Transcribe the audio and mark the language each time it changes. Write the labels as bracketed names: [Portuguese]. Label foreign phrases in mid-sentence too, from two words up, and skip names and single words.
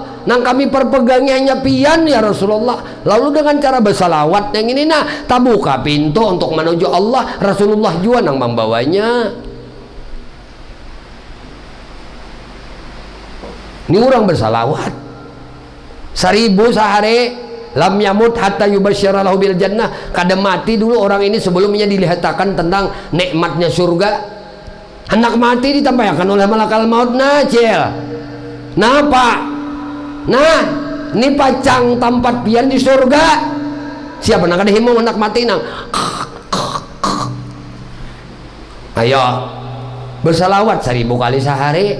[Banjar] Nang kami perpegangnya hanya pian ya Rasulullah. Lalu dengan cara bersalawat yang ini nah, tak buka pintu untuk menuju Allah. Rasulullah juga nang membawanya. Ini orang bersalawat 1000 sehari. [Arabic] لم يمت حتى يبشر له بالجنة. [Banjar] Kada mati dulu orang ini sebelumnya dilihatkan tentang nikmatnya surga. Hendak mati ditampakkan oleh [Arabic] ملك الموت. [Banjar] Nah cil, nah pak, nah ini pacang tempat pian di surga. Siapa nak ada himau nak mati nang. Ayo bersalawat 1000 kali sehari.